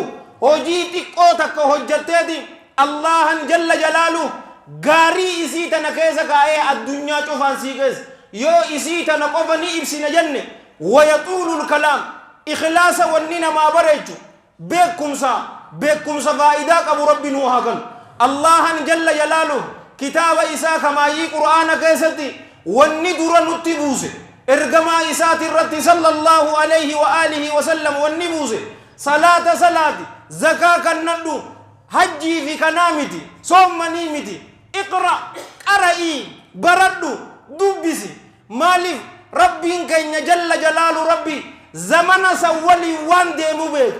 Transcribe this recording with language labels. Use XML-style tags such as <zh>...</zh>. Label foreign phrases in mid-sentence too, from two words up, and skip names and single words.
<om>Hojii xiqqoo takka hojjetteeti Allahan</om> <ar>جل جلاله</ar> <om>gaarii isii tana keessa kaa'ee addunyaa cufaan sii keessa yoo isii tana qofa ni ibsina jenne</om> <ar>ويطول الكلام.</ar> <om>Ikhlaasa wanni namaa bareechu beekumsa faayidaa qabu rabbi nu haa kennu. Allahan</om> <ar>جل جلاله</ar> <om>kitaaba isaa kamaayii qur'aana keessatti wanni dura nutti buuse ergamaa isaati irratti</om> <ar>صلى الله عليه وعلى آله وسلم</ar> <om>wanni buuse salaati zakaa kannadhu hajjii fi kanaa miti soommanii miti. Iqra qara'ii baradhu dubbisi. Maaliif rabbiin keenya</om> <ar>جل جلاله</ar> <om>rabbi zamana san waliin waan deemu beeka.</om>